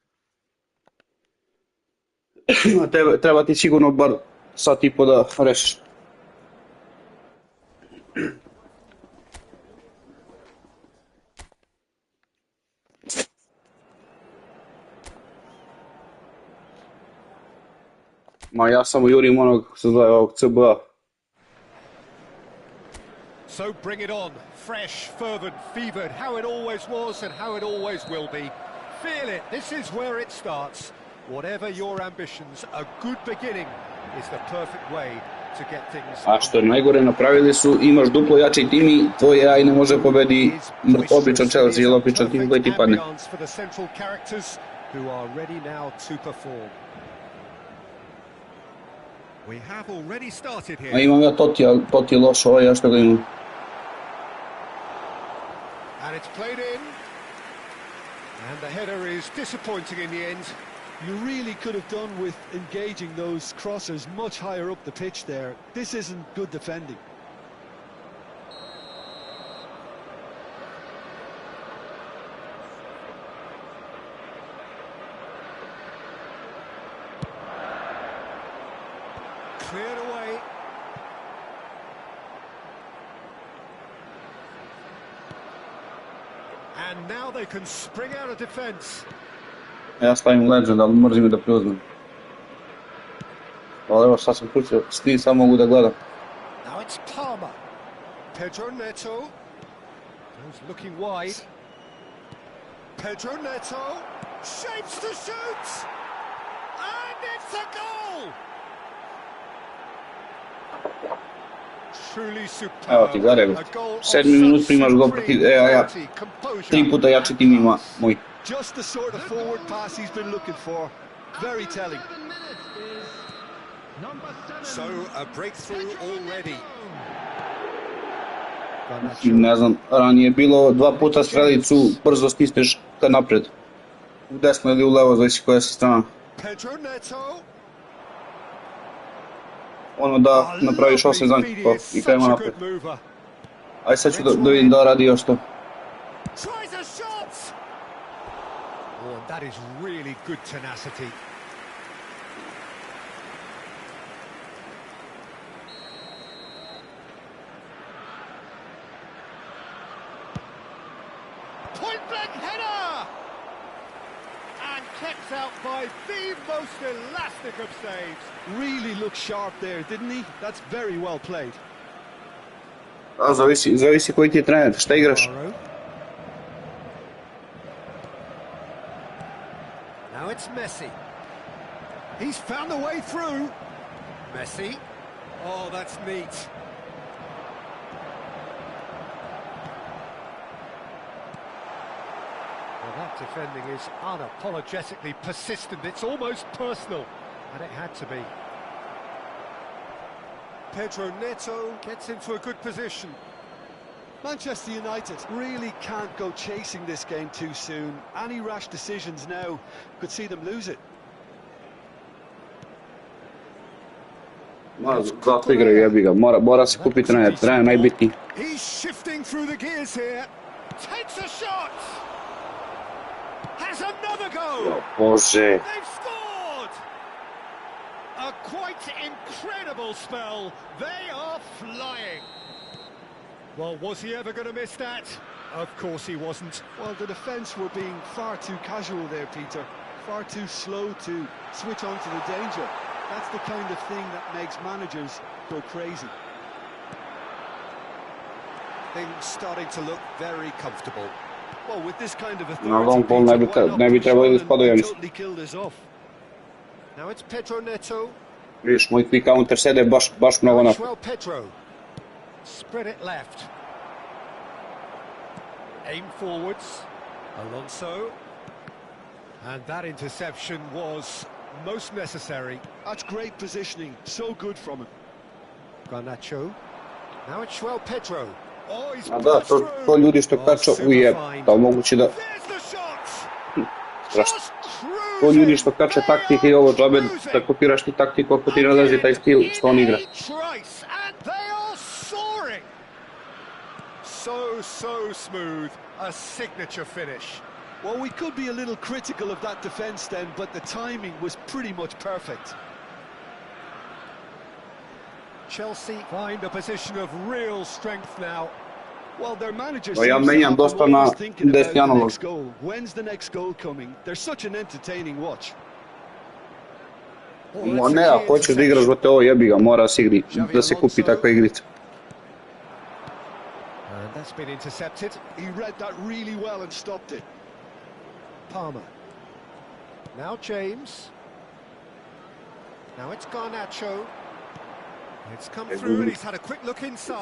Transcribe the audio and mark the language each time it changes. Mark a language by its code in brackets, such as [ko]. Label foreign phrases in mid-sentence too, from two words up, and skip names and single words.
[sr] Treba ti sigurno bar sat i po da rešiš. Ma ja samo jurim onog se zove ovog CBA. [en] So bring it on, fresh, fervent, fevered, how it always was and how it always will be. Feel it, this is where it starts. Whatever your ambitions, a good beginning is the perfect way to get things. [sr] A što je najgore, napravili su, imaš duplo jači tim i tvoj AI ne može pobedi običan Chelsea ili običan tim koji ti padne. A imam ja Totti, ali Totti je loš, ovaj ja što ga imam. [en] And it's played in. And the header is disappointing in the end. You really could have done with engaging those crossers much higher up the pitch there. This isn't good defending. Cleared away. And now they can spring out of defence. [sr] Ja stavim Legend, ali mrzim da preuzmem. Ali evo sad sam pustio, svi samo mogu da gledam. [en] Now it's Palmer. Pedro Neto. Goes looking wide. Pedro Neto. Shapes to shoot! And it's a goal! Truly superb. [sr] Evo ti gledaj, 7 minut primaš gol protiv AI-a. 3 puta jači tim ima moj. [en] Just the sort of forward pass he's been looking for. Very telling. So a breakthrough already. [sr] Ne znam, ranije je bilo 2 puta strelicu, brzo stisneš ka napred. U desno ili u levo, zavisi koja si strana. Ono da napraviš 8 zankova i krenemo napred. Aj sad ću da vidim da radi još to. [en] Oh, that is really good tenacity. Point blank header! And kept out by the most elastic of saves. Really looked sharp there, didn't he? That's very well played. [sr] A, zavisi koji ti je trener, šta igraš? [en] Alvaro. Now it's Messi. He's found the way through. Messi. Oh, that's neat. Well, that defending is unapologetically persistent. It's almost personal, and it had to be. Pedro Neto gets into a good position. Manchester United really can't go chasing this game too soon. Any rash decisions now could see them lose it. [sr] Zato igraju, jebi ga, mora se kupiti trener najbitniji. [en] He's shifting through the gears here. Takes a shot. Has another go. [sr] Bože. [en] They've scored. A quite incredible spell. They are flying. Well, was he ever going to miss that? Of course he wasn't. Well, the defence were being far too casual there, Peter. Far too slow to switch on to the danger. That's the kind of thing that makes managers go crazy. Things starting to look very comfortable. Well, with this kind of [sr] Na long [en] authority, [sr] ball ne bi trebali da ispadaju, ja mislim. [en] totally killed us off. Now it's Pedro Neto. [sr] Vidiš, moj ti counter sede baš mnogo napad. [en] Well, Pedro. Spread it left. Aim forwards. Alonso. And that interception was most necessary. That's great positioning, so good from him. Garnacho. Now it's Joel Pedro. Oh, he's [sr] A da, to ljudi što kaču ujeb, da moguće da... [en] There's the shot. [sr] Strašno. [en] Just [sr] To ljudi što [en] cruising. [sr] kače taktike i ovo džabe, da kopiraš ti taktiku ako ti ne lazi taj stil što on igra. [en] Trice, and they are soaring. So smooth. A signature finish. Well, we could be a little critical of that defence then, but the timing was pretty much perfect. Chelsea find a position of real strength now. Well, their manager [sr] No, ja [en] seems to [sr] menjam [en] have them [sr] dosta na [en] always thinking about [sr] desni [en] the [sr] analog. [en] next goal. When's the next goal coming? They're such an entertaining watch. Oh, [sr] Ma [en] that's [sr] ne, [en] a [sr] ako [en] key [sr] hoćeš da igraš brate, ovo jebi ga, mora da se kupi takva igrica. [en] And that's been intercepted. He read that really well and stopped it. Palmer. Now James. Now it's Garnacho. It's come through and he's had a quick look inside.